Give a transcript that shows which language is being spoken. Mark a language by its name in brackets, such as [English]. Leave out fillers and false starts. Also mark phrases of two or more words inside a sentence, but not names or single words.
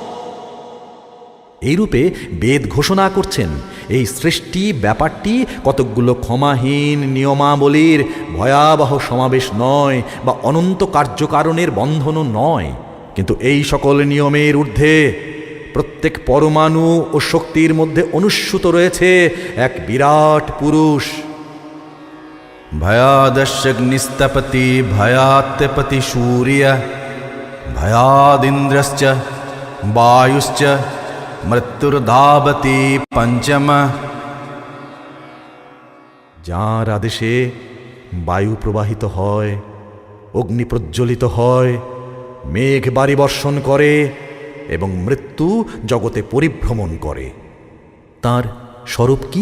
[Bangla] এইরূপে বেদ ঘোষণা করছেন এই সৃষ্টি ব্যাপারটি কতকগুলো ক্ষমাহীন নিয়মাবলীর ভয়াবহ সমাবেশ নয়, বা অনন্ত কার্যকারণের বন্ধনও নয়, কিন্তু এই সকল নিয়মের ঊর্ধ্বে প্রত্যেক পরমাণু ও শক্তির মধ্যে অনুস্যূত রয়েছে এক বিরাট পুরুষ। [Sanskrit] भयादश्यग्निस्तपति भयात्यपति सूर्य भयादिन्द्रश्च वायुश्च मृत्युर्धावति पंचम। [Bangla] যাঁর আদেশে বায়ু প্রবাহিত হয়, অগ্নি প্রজ্বলিত হয়, মেঘ বাড়ি বর্ষণ করে এবং মৃত্যু জগতে পরিভ্রমণ করে, তার স্বরূপ কি?